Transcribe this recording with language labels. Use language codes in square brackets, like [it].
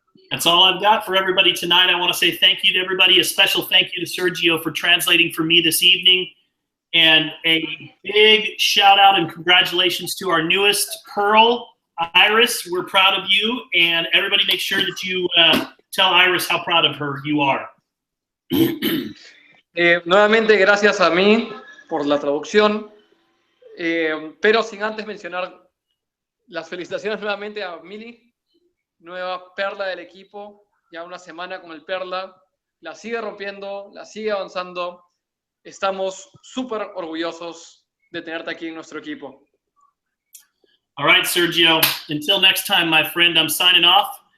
[en] That's all I've got for everybody tonight. I want to say thank you to everybody. A special thank you to Sergio for translating for me this evening. And a big shout out and congratulations to our newest Pearl, Iris. We're proud of you. And everybody make sure that you tell Iris how proud of her you are. [es] Nuevamente, gracias a mí por la traducción. Pero sin antes mencionar las felicitaciones nuevamente a Mili, nueva perla del equipo, ya una semana con el perla, la sigue rompiendo, la sigue avanzando, estamos súper orgullosos de tenerte aquí en nuestro equipo. [en] All right, Sergio, until next time, my friend, I'm signing off.